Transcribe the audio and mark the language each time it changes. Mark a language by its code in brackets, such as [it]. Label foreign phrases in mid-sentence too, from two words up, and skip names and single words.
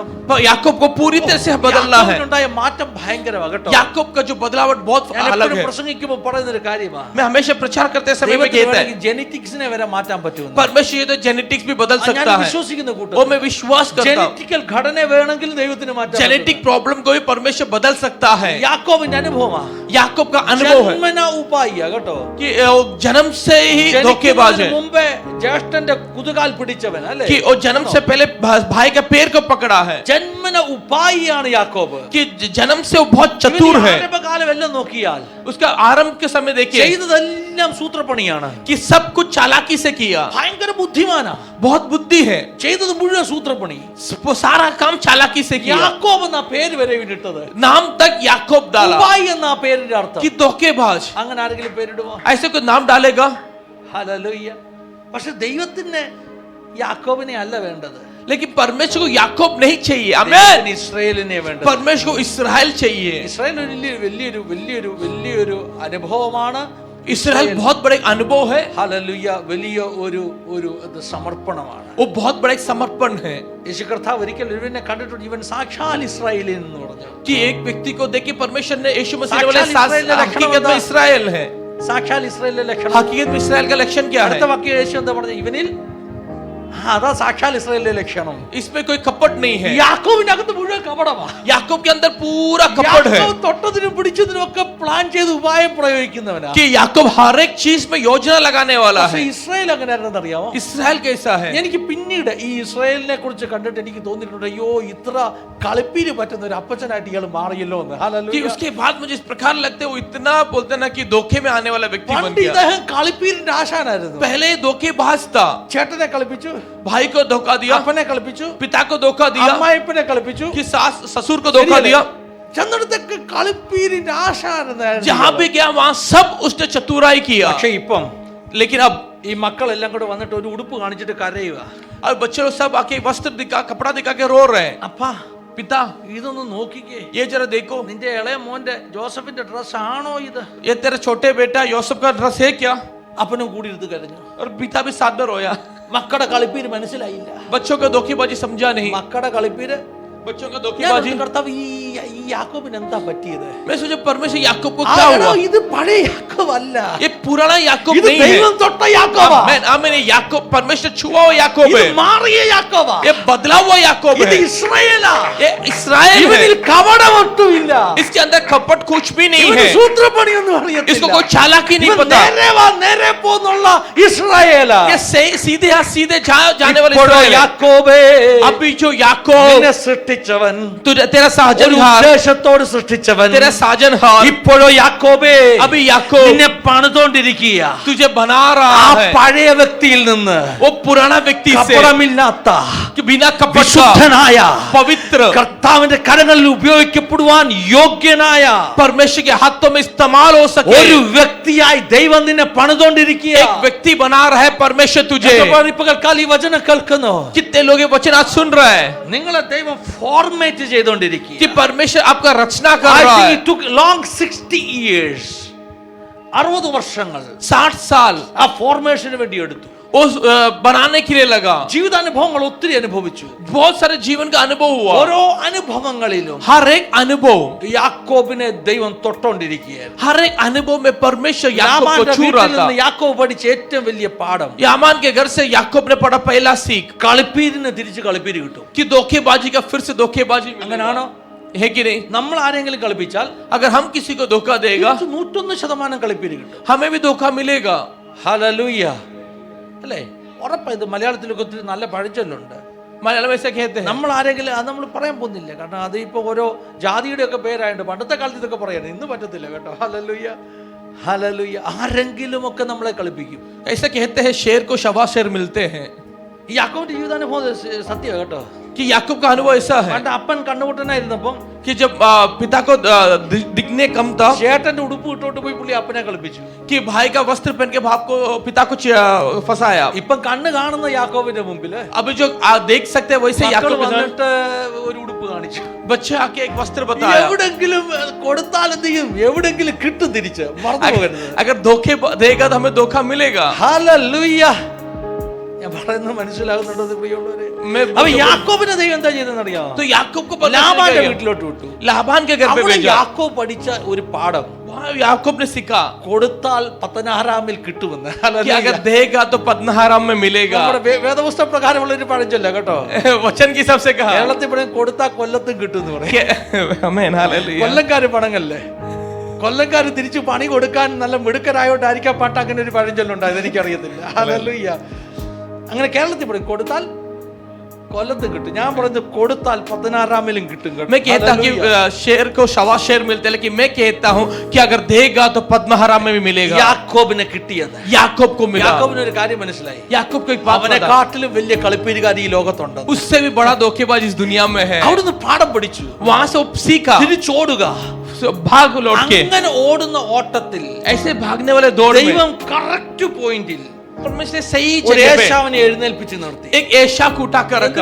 [hi] याकूब को पूरी तरह से बदलना है. [ml] യാക്കോബിനുണ്ടായ മാറ്റം ഭയങ്കരമാണ് കേട്ടോ. [hi] याकूब का जो बदलावट बहुत [ml] ഞാൻ [hi] अलग [ml] എപ്പോഴും [hi] है. [ml] പ്രസംഗിക്കുമ്പോൾ പറയുന്ന ഒരു കാര്യമാണ്, [hi] मैं हमेशा प्रचार करते समय में कहता है [ml] ജെനറ്റിക്സിനെ വരെ മാറ്റാൻ പറ്റുമെന്ന്. [hi] परमेश्वर ये तो जेनेटिक्स भी बदल [ml] ഞാൻ [hi] सकता है. [ml] വിശ്വസിക്കുന്ന [hi] वो [ml] കൂട്ടത്തിൽ [hi] मैं विश्वास करता हूँ. [ml] ജെനറ്റിക്കൽ ഘടന വേണമെങ്കിൽ ദൈവത്തിന് മാറ്റാൻ [en] genetic problem [hi] को भी परमेश्वर बदल सकता है. [ml] യാക്കോബിന്റെ അനുഭവമാണ്. [hi] याकूब का अनुभव है [ml] ജന്മന ഉപായിയാ കേട്ടോ. [hi] कि वो जन्म से ही धोखेबाज है, [ml] ജനിക്കുന്നതിന് മുമ്പേ ജ്യേഷ്ഠന്റെ കുതുകാൽ പിടിച്ചവൻ അല്ലേ? [hi] कि वो जन्म से पहले भाई का पैर को पकड़ा है, [ml] ജന്മന ഉപായിയാണ് യാക്കോബ്. [hi] कि जन्म से वो बहुत चतुर है. [ml] ആരംഭകാലം എല്ലാം നോക്കിയാൽ [hi] उसका आरंभ के समय देखिए [ml] ചെയ്തതെല്ലാം സൂത്രപ്പണിയാണ്. [hi] कि सब कुछ चालाकी से किया. [ml] ഭയങ്കര ബുദ്ധിമാനാ. [hi] बहुत बुद्धि है, [ml] ചെയ്തത് മുഴുവൻ സൂത്രപ്പണി. [hi] वो सारा काम चालाकी से किया. [ml] യാക്കോബ് എന്ന പേര് വരെ ഇട്ടത്. [hi] नाम तक याकूब डाला [ml] ഉപായി എന്ന പേരിന്റെ അർത്ഥം. [hi] कि धोखेबाज. [ml] അങ്ങനെ ആരെങ്കിലും പേരിടുമോ? [hi] ऐसे कोई नाम डालेगा? [ml] ഹല്ലേലൂയ. പക്ഷെ ദൈവത്തിന് യാക്കോബിനെ അല്ല വേണ്ടത്. [hi] लेकिन परमेश्वर को याकूब नहीं चाहिए. आमीन. [ml] ദൈവത്തിന് ഇസ്രായേലിനെ വേണ്ടത്. [hi] परमेश्वर को इस्राएल चाहिए. [ml] ഇസ്രായേൽ വലിയൊരു അനുഭവമാണ്. [hi] इस्राएल बहुत बड़ा एक अनुभव है. [ml] ഹല്ലേലൂയ. വലിയ ഒരു സമർപ്പണമാണ്. [hi] वो बहुत बड़ा एक समर्पण है. [ml] യേശു കർത്താവ് ഒരിക്കൽ ഒരുവനെ കണ്ടിട്ടുണ്ട്, ഇവൻ സാക്ഷാൽ ഇസ്രായേലിൽ എന്ന് പറഞ്ഞു. [hi] कि एक व्यक्ति को देखिए परमेश्वर ने यीशु मसीह ने बोला साक्षात इस्राएल का लक्षण हकीकत में होता। इस्राएल है. [ml] സാക്ഷാൽ ഇസ്രായേലിലെ ലക്ഷണം. [hi] हकीकत में इस्राएल का लक्षण क्या है? [ml] അടുത്ത വാക്യം യേശു എന്താ പറഞ്ഞത്? ഇവനിൽ അതാ സാക്ഷാൽ ഇസ്രായേലിലെ ലക്ഷണം. [hi] इसमें कोई कपट नहीं है. [ml] യാക്കോബിന്റെ അകത്ത് മുഴുവൻ കപടമാണ്. [hi] याकूब के अंदर पूरा कपट है. [ml] യാക്കോബ് തൊട്ടതിനും പിടിച്ചതിനും ഒക്കെ പ്ലാൻ ചെയ്ത് ഉപായം പ്രയോഗിക്കുന്നവനാ. [hi] कि याकूब हर एक चीज में योजना लगाने वाला [ml] പക്ഷേ [hi] है. [ml] ഇസ്രായേൽ അങ്ങനെ ആരെന്ന് അറിയാമോ? [hi] इस्राएल कैसा है? [ml] എനിക്ക് പിന്നീട് ഈ ഇസ്രായേലിനെ കുറിച്ച് കണ്ടിട്ട് എനിക്ക് തോന്നിയിട്ടുണ്ട്, അയ്യോ ഇത്ര കളിപ്പീര് പറ്റുന്ന ഒരു അപ്പച്ചനായിട്ട് ഇയാൾ മാറിയല്ലോ എന്ന്. [hi] कि [ml] ഹല്ലേലൂയ. [hi] उसके बाद मुझे इस प्रकार लगता है वो इतना बोलते ना कि धोखे में आने वाला व्यक्ति बन [ml] പണ്ട് [hi] गया. [ml] ഇദ്ദേഹം കളിപ്പീരിന്റെ ആശാനായിരുന്നു. [hi] पहले धोखेबाज था. [ml] ചേട്ടനെ കളിപ്പിച്ചു, [hi] भाई को धोखा दिया, [ml] അപ്പനെ കളിപ്പിച്ചു, [hi] पिता को धोखा दिया, [ml] അമ്മായിപ്പനെ കളിപ്പിച്ചു, [hi] कि सास ससुर को धोखा दिया. [ml] ചെന്നിടത്തൊക്കെ കളിപ്പീരിന്റെ ആശാനായിരുന്നു. [hi] जहां भी गया वहां सब उसने चतुराई किया. [ml] പക്ഷേ ഇപ്പം [hi] लेकिन अब [ml] ഈ മക്കളെല്ലാം കൂടെ വന്നിട്ട് ഒരു ഉടുപ്പ് കാണിച്ചിട്ട് കരയുക. [hi] और बच्चे लोग सब आके वस्त्र दिखा कपड़ा दिखा के रो रहे हैं. [ml] അപ്പാ [hi] पिता [ml] ഇതൊന്ന് നോക്കിക്കേ, [hi] ये जरा देखो, [ml] നിന്റെ ഇളയ മോന്റെ ജോസഫിന്റെ ഡ്രസ് ആണോ ഇത്? [hi] ये तेरा छोटे बेटा यूसुफ का ड्रेस है क्या? [ml] അപ്പനും കൂടി എടുത്ത് കരഞ്ഞു. [hi] और पिता भी साथ में रोया. [ml] മക്കളുടെ കളിപ്പീര് മനസ്സിലായില്ല. [hi] बच्चों का धोखेबाजी समझा नहीं. [ml] മക്കളുടെ കളിപ്പീര് [hi] बच्चों का [ml] ഞാൻ [hi] धोखेबाजी. [ml] ഓർത്തു, കർത്താവ് ഈ യാക്കോബിന് എന്താ പറ്റിയത്? [hi] मैं सोचा परमेश्वर याकूब को [ml] ആ, [hi] क्या [ml] എടോ, [hi] हुआ? [ml] ഇത് പഴയ യാക്കോബ് അല്ല, [hi] ये पुराना याकूब [ml] ഇത് [hi] नहीं है. [ml] ദൈവം തൊട്ട യാക്കോബാ. [hi] मैंने याकूब परमेश्वर छुआ हुआ याकूब [ml] ഇത് [hi] है. [ml] മാറിയ യാക്കോബാ. [hi] ये बदला हुआ याकूब [ml] ഇത് [hi] है. [ml] ഇസ്രായേലാ. [hi] ये इस्राएल [ml] ഇവനിൽ [hi] है. [ml] കപടമൊട്ടുമില്ല. [hi] इसके अंदर कपट कुछ भी नहीं [ml] ഇവന് [hi] है. [ml] സൂത്രപ്പണിയൊന്നും അറിയത്തില്ല. [hi] इसको कोई चालाकी नहीं [ml] ഇവൻ [hi] पता. [ml] നേരെ വാ നേരെ പോന്നുള്ള ഇസ്രായേലാ. [hi] ये सीधे हाथ सीधे जाने वाले [ml] ഇപ്പോഴോ [hi] इस्राएल है. [ml] യാക്കോബേ, [hi] अभी जो याकूब [ml] നിന്നെ സൃഷ്ടിച്ചവൻ, [hi] तेरा [ml] ഒരു [hi] साजनहार, [ml] ഉദ്ദേശത്തോട് സൃഷ്ടിച്ചവൻ, [hi] तेरा साजनहार, [ml] ഇപ്പോഴോ യാക്കോബേ [hi] अभी याकूब [ml] നിന്നെ പണിതോണ്ടിരിക്കുക. [hi] तुझे बना [ml] ആ [hi] रहा है. [ml] പഴയ വ്യക്തിയിൽ നിന്ന് [hi] वो पुराना व्यक्ति से [ml] കപടമില്ലാത്ത [hi] कि बिना कपट का [ml] വിശുദ്ധനായ [hi] पवित्र [ml] കർത്താവിന്റെ കരങ്ങളിൽ ഉപയോഗിക്കപ്പെടുവാൻ യോഗ്യനായ [hi] परमेश्वर के हाथों में इस्तेमाल हो सके [ml] ഒരു വ്യക്തിയായി ദൈവം നിന്നെ പണിതോണ്ടിരിക്കുക. [hi] एक व्यक्ति बना रहा है परमेश्वर तुझे. [ml] പകൽക്കാലം ഈ വചനം കേൾക്കുന്നു. [hi] कितने लोग ये वचन आज सुन रहे हैं [ml] നിങ്ങളെ ദൈവം ഫോർമേറ്റ് ചെയ്തോണ്ടിരിക്കുക. [hi] कि परमेश्वर आपका रचना कर [en] I [hi] रहा [en] think [hi] है. [en] it took long 60 years. 60 വർഷങ്ങൾ [hi] 60 साल [ml] ആ ഫോർമേഷന് വേണ്ടി എടുത്തു. [hi] उस बनाने के लिए लगा, [ml] ജീവിതാനുഭവങ്ങൾ ഒത്തിരി അനുഭവിച്ചു. [hi] बहुत सारे जीवन का अनुभव हुआ, [ml] ഓരോ അനുഭവങ്ങളിലും [hi] हर एक अनुभव, [ml] യാക്കോബിനെ ദൈവം തൊട്ടോണ്ടിരിക്കുകയായിരുന്നു. [hi] हर एक अनुभव में परमेश्वर याकूब को [ml] ലാബാന്റെ [hi] छू [ml] വീട്ടിൽ [hi] रहा था। [ml] നിന്ന് യാക്കോബ് പഠിച്ച ഏറ്റവും വലിയ പാഠം, [hi] यामान के घर से याकूब ने पढ़ा पहला सीख [ml] കളിപ്പീരിന് തിരിച്ച് കളിപ്പീര് കിട്ടും. [hi] कि धोखेबाजी का फिर से धोखेबाजी मिलेगा। [ml] അങ്ങനാണോ? [hi] है कि नहीं? [ml] നമ്മൾ ആരെങ്കിലും കളിപ്പിച്ചാൽ [hi] अगर हम किसी को धोखा देगा, [ml] 101% കളിപ്പീര് കിട്ടും. [hi] हमें भी धोखा मिलेगा। [ml] ഹല്ലേലൂയ. അല്ലേ? ഉറപ്പാ. ഇത് മലയാളത്തിലൊക്കെ ഒത്തിരി നല്ല പഴഞ്ചൊല്ലുണ്ട്. [hi] मलयालम ऐसे कहते हैं। [ml] നമ്മൾ ആരെങ്കിലും അത് നമ്മൾ പറയാൻ പോകുന്നില്ല, കാരണം അത് ഇപ്പോൾ ഓരോ ജാതിയുടെ ഒക്കെ പേരായിട്ട് പണ്ടത്തെ കാലത്ത് ഇതൊക്കെ പറയണം, ഇന്ന് പറ്റത്തില്ല കേട്ടോ. ഹല്ലേലൂയ, ഹല്ലേലൂയ. ആരെങ്കിലും ഒക്കെ നമ്മളെ കളിപ്പിക്കും. [hi] ऐसे कहते हैं शेर को शवा शेर मिलते हैं, [ml] ഈ യാക്കോബിന്റെ ജീവിതാനുഭവം സത്യം കേട്ടോ. [hi] कि याकूब का अनुभव ऐसा है [ml] പണ്ട് അപ്പൻ കണ്ണുപൊട്ടനായിരുന്നപ്പം [hi] कि जब पिता को दिखने कम था, [ml] ചേട്ടന്റെ ഉടുപ്പ് ഇട്ടോട്ട് പോയി പുള്ളി അപ്പനെ കളിപ്പിച്ചു. [hi] कि भाई का वस्त्र पहन के बाप को पिता को फंसाया। [ml] ഇപ്പം കണ്ണ് കാണുന്ന യാക്കോബിന്റെ മുമ്പില് [hi] अभी जो देख सकते हैं वैसे [ml] മക്കള് [hi] याकूब ने [ml] വന്നിട്ട് ഒരു ഉടുപ്പ് കാണിച്ചു. [hi] बच्चे आके एक वस्त्र बताया। [ml] എവിടെങ്കിലും കൊടുത്താൽ എന്ത് ചെയ്യും? എവിടെങ്കിലും കിട്ടും തിരിച്ച്. മറന്നു പോകരുത്. [hi] अगर धोखे देगा तो हमें धोखा मिलेगा। [ml] ഹല്ലേലൂയ. ഞാൻ പറയുന്നത് മനസ്സിലാകുന്നുണ്ടോ പ്രിയമുള്ളവരെ? അപ്പൊ യാക്കോബിനെ ദൈവം എന്താ ചെയ്തെന്നറിയാമോ? [hi] तो याकूब को [ml] ലാബാന്റെ വീട്ടിലോട്ട് വിട്ടു. [hi] लाबान के घर पे [ml] അവിടെ [hi] भेजा। [ml] യാക്കോബ് പഠിച്ച ഒരു പാഠം, [hi] वहाँ याकूब ने सीखा [ml] കൊടുത്താൽ പത്തനാറാമിൽ കിട്ടുമെന്ന്. [hi] कि अगर देगा तो पद्महाराम में मिलेगा। [ml] നമ്മുടെ വേദപുസ്തക പ്രകാരമുള്ള ഒരു പഴഞ്ചൊല്ല കേട്ടോ. [hi] वचन की सबसे कहा [ml] കേരളത്തിൽ പറയും കൊടുത്താൽ കൊല്ലത്തും കിട്ടും എന്ന് പറയും. [hi] आमेन हालेलुया। [ml] കൊല്ലംകാര് പണങ്ങല്ലേ? കൊല്ലംകാര് തിരിച്ചു പണി കൊടുക്കാൻ നല്ല മിടുക്കരായോണ്ടായിരിക്കാം പാട്ട് അങ്ങനെ ഒരു പഴഞ്ചൊല്ലുണ്ടായത്, എനിക്കറിയത്തില്ല. ഹല്ലേലൂയ. അങ്ങനെ കേരളത്തിൽ പറയും കൊടുത്താൽ കൊല്ലത്തും കിട്ടും. ഞാൻ പറയുന്നത് കൊടുത്താൽ പത്തനാറാമിലും കിട്ടും കേട്ടോ. [hi] मैं कहता कि शेर को शवा शेर मिलते, लेकिन मैं कहता हूँ कि अगर देगा तो पद्महाराम में भी मिलेगा। [ml] യാക്കോബിനെ കിട്ടിയത്, [hi] याकूब को मिला। [ml] യാക്കോബിന് ഒരു കാര്യം മനസ്സിലായി, [hi] याकूब को एक बात [ml] അവനെ [hi] पता, [ml] കാട്ടിലും വലിയ കളിപ്പീരുകാർ ഈ ലോകത്തുണ്ട്. [hi] उससे भी बड़ा धोखेबाज इस दुनिया में है। [ml] അവിടുന്ന് പാഠം പഠിച്ചു, [hi] वहां से वो सीखा, [ml] തിരിച്ചോടുക. [hi] भाग लौट के। [ml] അങ്ങനെ ഓടുന്ന ഓട്ടത്തിൽ [hi] ऐसे भागने वाले दौड़ में [ml] ദൈവം [en] correct point [hi] परमेश्वर सही [ml] ഒരു [hi] जगह पे [ml] ഏശാവിനെ എഴുന്നേൽപ്പിച്ച് നിർത്തി. [hi] एक ऐशा को उठा कर [ml] എന്തിനു